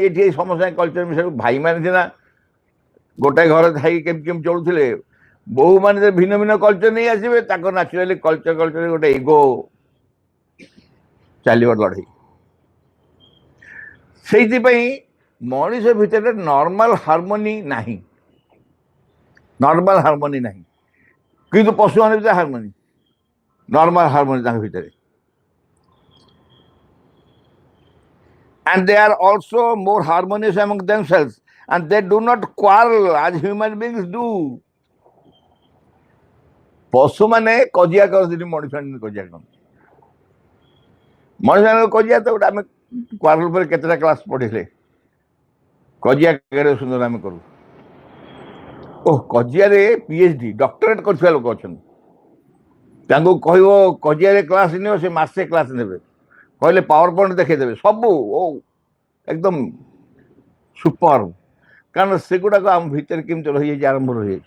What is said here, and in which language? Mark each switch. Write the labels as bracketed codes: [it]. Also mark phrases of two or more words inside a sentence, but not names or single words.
[or] ଏଠି ସମସ୍ତେ କଲଚର ମିଶାଇ, ଭାଇମାନେ ସିନା ଗୋଟାଏ ଘରେ ଥାଇ କେମିତି କେମିତି ଚଳୁଥିଲେ, ବୋହୂମାନେ ଭିନ୍ନ ଭିନ୍ନ କଲଚର ନେଇ ଆସିବେ, ତାଙ୍କର [en] naturally culture [or] ଗୋଟେ ଇଗୋ ଚାଲିବ ଲଢ଼େଇ। ସେଇଥିପାଇଁ ମଣିଷ ଭିତରେ [en] normal harmony [or] ନାହିଁ, କିନ୍ତୁ ପଶୁମାନେ ଭିତରେ ହାରମୋନି, [en] normal harmony [or] ତାଙ୍କ ଭିତରେ। [en] And they are also more harmonious among themselves and they do not quarrel as human beings do. [or] ପଶୁମାନେ କଜିଆ କରନ୍ତିନି, ମଣିଷମାନେ କଜିଆ କରନ୍ତି। ମଣିଷମାନଙ୍କ କଜିଆ ତ ଗୋଟେ, ଆମେ କ୍ୱାରଲ ଉପରେ କେତେଟା କ୍ଲାସ୍ ପଢ଼ିଲେ, କଜିଆ କେଡ଼େ ସୁନ୍ଦର ଆମେ କରୁ। କଜିଆରେ [en] PhD doctorate [or] କରିଥିବା ଲୋକ ଅଛନ୍ତି, ତାଙ୍କୁ କହିବ କଜିଆରେ କ୍ଲାସ୍ ନିଅ, ସେ ମାସେ କ୍ଲାସ୍ ନେବେ, କହିଲେ ପାୱାର ପଏଣ୍ଟ ଦେଖେଇଦେବେ, ସବୁ ଏକଦମ ସୁପର, କାରଣ ସେଗୁଡ଼ାକ ଆମ ଭିତରେ କେମିତି ରହିଯାଇଛି, ଆରମ୍ଭ ରହିଯାଇଛି।